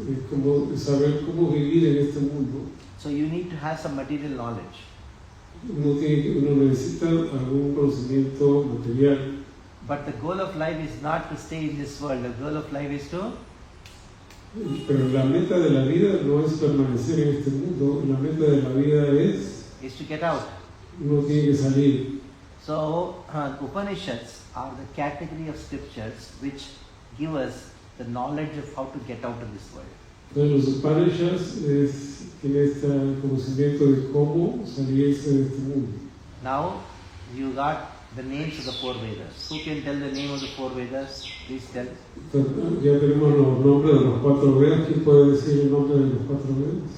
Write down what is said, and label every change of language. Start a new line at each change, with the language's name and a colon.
Spanish: Como saber cómo vivir en este mundo.
English: So you need to have some material knowledge.
Spanish: Uno necesita algún conocimiento material.
English: But the goal of life is not to stay in this world. The goal of life is to...
Spanish: Pero la meta de la vida no es permanecer en este mundo. La meta de la vida es
English: to get out.
Spanish: Uno tiene que salir.
English: So Upanishads are the category of scriptures which give us the knowledge of how to get out of this world.
Spanish: Entonces los Upanishads tienen este conocimiento de cómo salirse de este mundo.
English: Now you got the names of the four Vedas. Who can tell the name of the four Vedas? Please tell.
Spanish: Ya tenemos los nombres de los cuatro Vedas. ¿Quién puede decir el nombre de los cuatro Vedas?